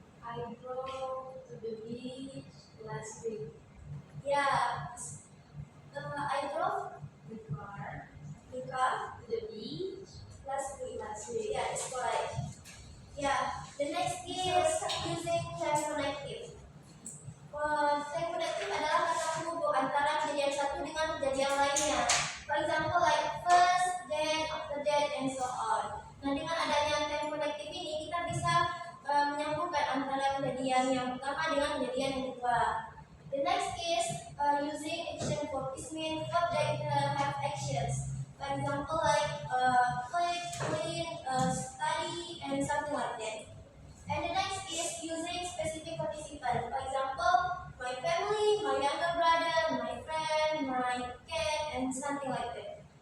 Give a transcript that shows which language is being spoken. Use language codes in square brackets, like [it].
[en] I drove to the beach last week. Yeah. I drove The car the car to the beach last week. last week. Yeah, it's correct. Yeah. The next is using time connective. [id] Time connective adalah kata penghubung antara kejadian satu dengan kejadian lainnya. [en] For example, like first, then, after that, and so on. [id] Nah, dengan adanya time connective ini kita bisa menyambungkan antara kejadian yang pertama dengan kejadian yang kedua. [en] The next is using action verb. This means object have actions. For example, like click, clean, study, and something like that. And the next is using specific participant. For example, my family, my younger brother, my friend, my cat, and something like that.